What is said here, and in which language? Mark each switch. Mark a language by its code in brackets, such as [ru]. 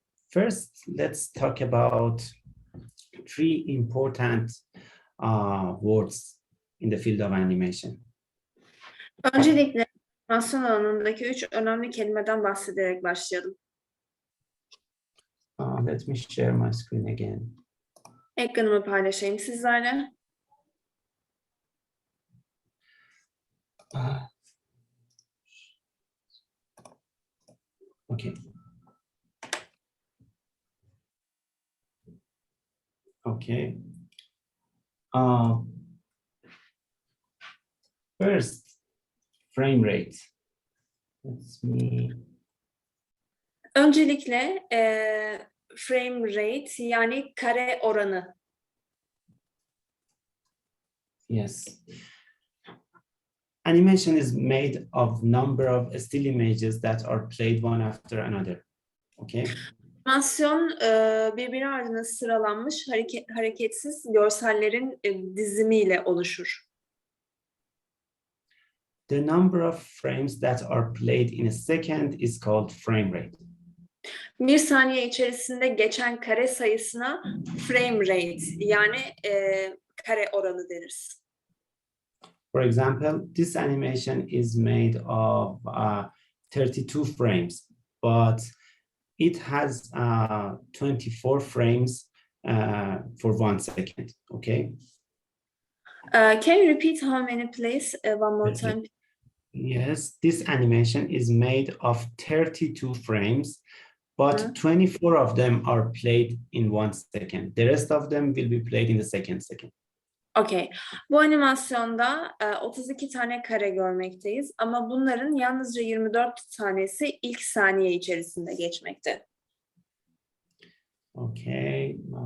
[en] First, let's talk about 3 important words in the field of animation. [tr] Öncelikle animasyon alanındaki 3 önemli kelimeden bahsederek başlayalım. [en] Let me share my screen again. [tr] Ekranımı paylaşayım sizlerle. [en] Okay. Okay. First, frame rate. Let's me. [tr] Öncelikle frame rate yani kare oranı. [en] Yes. Animation is made of number of still images that are played one after another. Okay. [tr] Animasyon birbiri ardına sıralanmış hareketsiz görsellerin dizimiyle oluşur. [en] The number of frames that are played in a second is called frame rate. [tr] Bir saniye içerisinde geçen kare sayısına frame rate yani kare oranı denir. [en] For example, this animation is made of 32 frames, but it has 24 frames for 1 second, okay? Can you repeat how many please one more time? Yes, this animation is made of 32 frames, but 24 of them are played in 1 second. The rest of them will be played in the second. Okay. [tr] Bu animasyonda 32 tane kare görmekteyiz ama bunların yalnızca 24 tanesi ilk saniye içerisinde geçmekte. [en] Okay.